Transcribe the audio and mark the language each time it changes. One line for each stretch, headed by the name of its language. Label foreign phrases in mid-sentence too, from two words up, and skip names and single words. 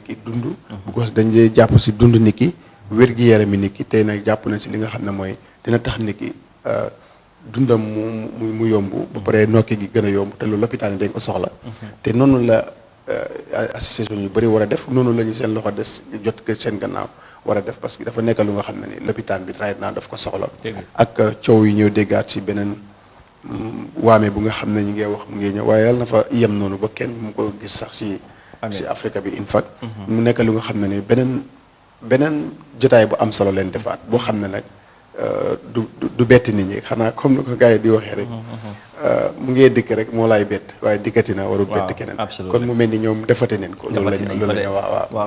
Wolof: ki dund because dañ dee jàpp si dund nit ki wér-gi-yarami nit ki tey nag jàpp nañ si li nga xam ne mooy dina tax nit ki dundam mu yomb ba pare nokki gi gën a yomb te loolu lopitaan yi dañ ko soxla te noonu la association yu bëri war a def noonu la ñu seen loxo des jot ko seen gannaaw war a def
French: parce que
Wolof: dafa nekk lu nga xam ne ni lopitaan bi
English: right now
Wolof: daf ko soxla ak coow yi ñëw déggaat si beneen waame bu nga xam ne ñu ngi wax mu ngi ñëw waaye yàlla na fa yem noonu ba kenn mu ko gis sax si Afrique bi
English: in fact
Wolof: mu nekk lu nga xam ne ni beneen jotaay bu am solo leen defaat boo xam ne nag du bett nit ñi xanaa comme ni ko gars yi di waxee rek mu ngee dikk rek moo laay bett waaye dikkati na warul bett keneen kon mu mel ni ñoom defate neen ko loolu lañu waaw